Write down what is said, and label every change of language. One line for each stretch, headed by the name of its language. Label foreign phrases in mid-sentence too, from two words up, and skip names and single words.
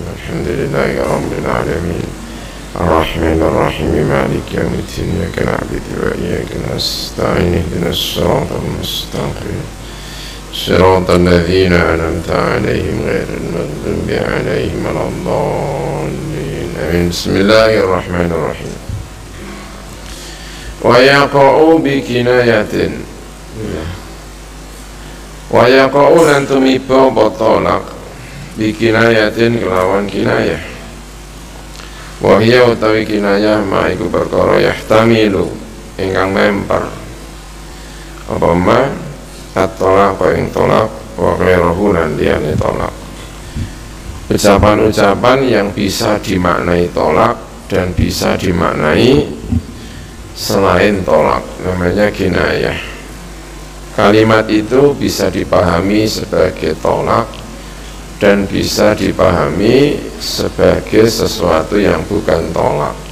Arabic: الحمد لله رب العالمين الرحمن الرحيم مالك يوم الدين إياك نعبد وإياك نستعين اهدنا الصراط المستقيم صراط الذين أنعمت عليهم غير المغضوب عليهم ولا الضالين آمين. بسم الله الرحمن الرحيم. ويقع بكناية Wayaqa'u
Javanese: lan tumiba tolak
Arabic: bikinayatin
Javanese: kelawan kinayah. Wahya utawi kinayah ma iku perkara yahtamilu ingkang memper apa ma at-tolak ing tolak
Arabic: وغيره
Javanese: lan liyane tolak.
Indonesian: Ucapan-ucapan yang bisa dimaknai tolak dan bisa dimaknai selain tolak namanya kinayah. Kalimat itu bisa dipahami sebagai tolak dan bisa dipahami sebagai sesuatu yang bukan tolak.